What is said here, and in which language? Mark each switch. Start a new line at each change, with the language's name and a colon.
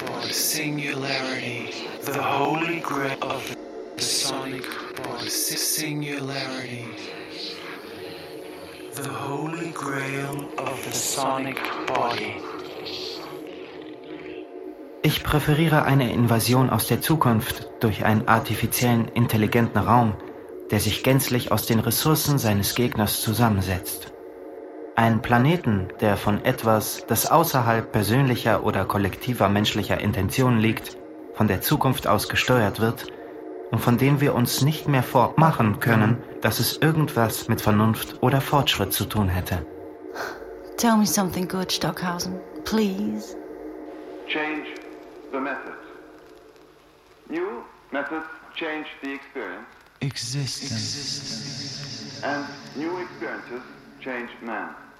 English: singularity, the holy grail of the sonic voice. Singularity, the holy grail of the sonic body.
German: Ich präferiere eine Invasion aus der Zukunft durch einen artifiziellen, intelligenten Raum, der sich gänzlich aus den Ressourcen seines Gegners zusammensetzt. Ein Planeten, der von etwas, das außerhalb persönlicher oder kollektiver menschlicher Intentionen liegt, von der Zukunft aus gesteuert wird und von dem wir uns nicht mehr vormachen können, dass es irgendwas mit Vernunft oder Fortschritt zu tun hätte.
English: Tell me something good, Stockhausen, please. Change the methods. New methods change the experience. Existence. And new experiences change man.